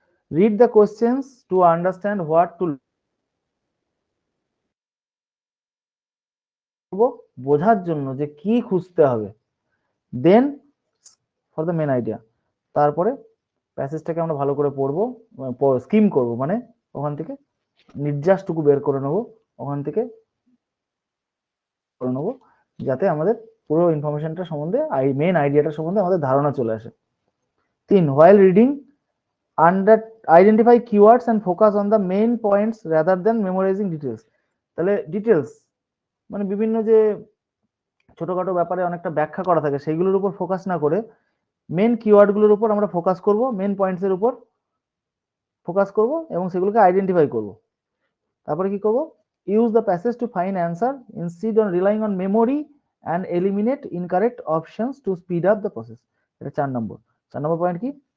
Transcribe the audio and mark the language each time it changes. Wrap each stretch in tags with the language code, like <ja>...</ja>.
<en>read the questions to understand what to,</en> <bn>বোঝার জন্য যে কি খুঁজতে হবে,</bn> <en>Then for the main idea.</en> <bn>তারপরে প্যাসেজটাকে আমরা ভালো করে পড়বো, স্কিম করব, মানে ওখান থেকে নির্যাসটুকু বের করে নেবো, ওখান থেকে করে নেবো, যাতে আমাদের পুরো ইনফরমেশনটা সম্বন্ধে, মেন আইডিয়াটা সম্বন্ধে আমাদের ধারণা চলে আসে।</bn> <en>3, while reading under identify keywords and focus on the main points rather than memorizing details।</en> <bn>তাহলে ডিটেলস মানে বিভিন্ন যে ছোটখাটো ব্যাপারে অনেকটা ব্যাখ্যা করা থাকে সেইগুলোর উপর ফোকাস না করে মেন কিওয়ার্ডগুলোর উপর আমরা ফোকাস করব, মেন পয়েন্টসের উপর ফোকাস করব এবং সেগুলোকে আইডেন্টিফাই করব। তারপরে কি করব?</bn> <en>Use the passage to find answer instead on relying on memory and eliminate incorrect options to speed up the process.</en> <bn>এটা 4 নম্বর। 4 নম্বর পয়েন্ট কি?</bn>